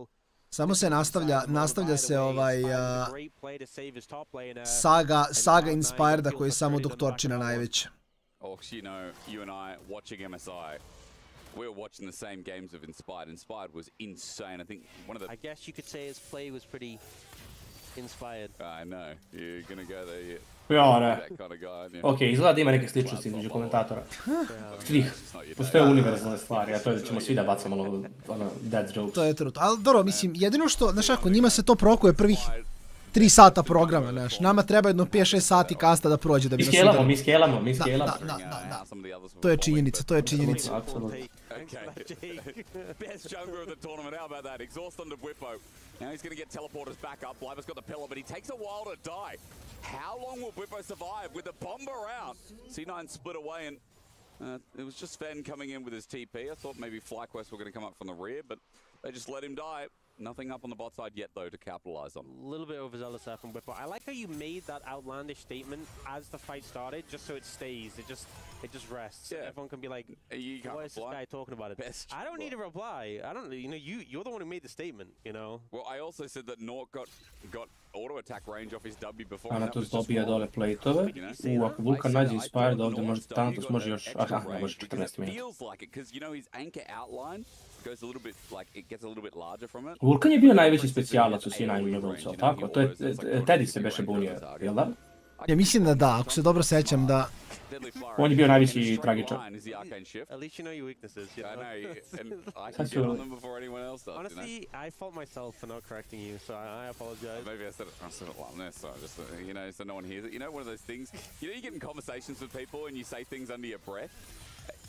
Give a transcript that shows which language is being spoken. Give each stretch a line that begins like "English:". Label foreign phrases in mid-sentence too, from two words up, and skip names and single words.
Serbian: Samo se nastavlja se saga Inspireda koji je samo doktorčina najveća.
English: You know, you and I watching MSI, we were watching the same games of Inspired. Inspired was insane. I think one of the... I guess you could say his play was pretty inspired. I know. You're gonna go there.
Serbian: Ja, ne. Ok, izgleda da ima neke sličnosti između komentatora. Svih. Postoje univerzalne stvari, a to je da ćemo svi da bacamo ono
English: dead jokes.
Serbian: To je trut. Ali dobro, mislim, jedino što, znaš ako, njima se to prokuje prvih 3 sata programa, znaš. Nama treba jedno 5-6 sati kasta da prođe da bi nas udarili. Mi skelamo. Da. To je činjenica. Apsolutno.
English: Best jungler of the tournament, how about that? Exhaust onto Whippo. Now he's going to get teleporters back up. Bliver's got the pillar, but he takes a while to die. How long will Whippo survive with the bomb around? C9 split away, and it was just Fen coming in with his TP. I thought maybe FlyQuest were going to come up from the rear, but they just let him die. Nothing up on the bot side yet, though, to capitalize on. A little bit overzealous there from Whippo. I like how you made that outlandish statement as the fight started, just so it stays. It just rests. Yeah. Everyone can be like, what is this guy talking about? I don't need a reply. I don't. You know, you're the one who made the statement. You know. Well, I also said that Nort got auto attack range off his W before.
Serbian: Thanatos dobija dole plate-ove. Ako Vulkan nađe Inspired, ovdje može Thanatos može još... Aha, ne može 14 minuta. Vulkan je bio najveći specijalac u C9 Levelcu, tako? To je Teddy se beše bunio, jel da? Ja mislim da da, ako se dobro sećam da... On je bio najveći tragičar.
English: At least you know your weaknesses. You know? I can get on them before anyone else does. Honestly, I fault myself for not correcting you, so I apologize. Maybe I said it like this, so just you know, so no one hears it. You know, one of those things. You know, you get in conversations with people and you say things under your breath.